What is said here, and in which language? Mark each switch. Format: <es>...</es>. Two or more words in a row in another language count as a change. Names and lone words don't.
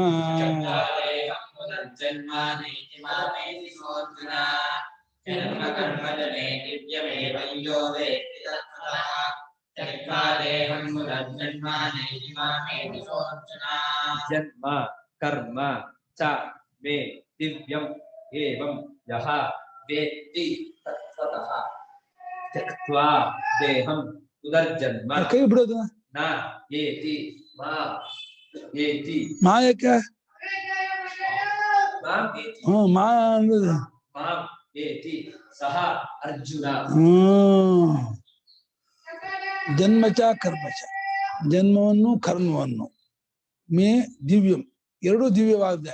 <sa>ಜನ್ಮ ಕರ್ಮ ಚ ಮೇ ದಿವ್ಯಂ ಏವಂ ಯಹ ವೇತ್ತಿ ತತ್ವತಃ ತ್ಯಕ್ತ್ವಾ ದೇಹಂ ಪುನರ್ಜನ್ಮ</sa> <kn>ಕೈ ಬಿಡೋದು</kn> <sa>ನ ಏತಿ ಮಾ ಏತಿ</sa> <kn>ಮಾಯಕ ಮಾ ಅಂದ್ರೆ</kn> <sa>ಮಾಂ ಏತಿ ಸಹ ಅರ್ಜುನ. ಜನ್ಮಚ ಕರ್ಮಚ,</sa> <kn>ಜನ್ಮವನ್ನು ಕರ್ಮವನ್ನು,</kn> <sa>ಮೇ ದಿವ್ಯಂ</sa> <kn>ಎರಡೂ ದಿವ್ಯವಾಗಿದೆ.</kn>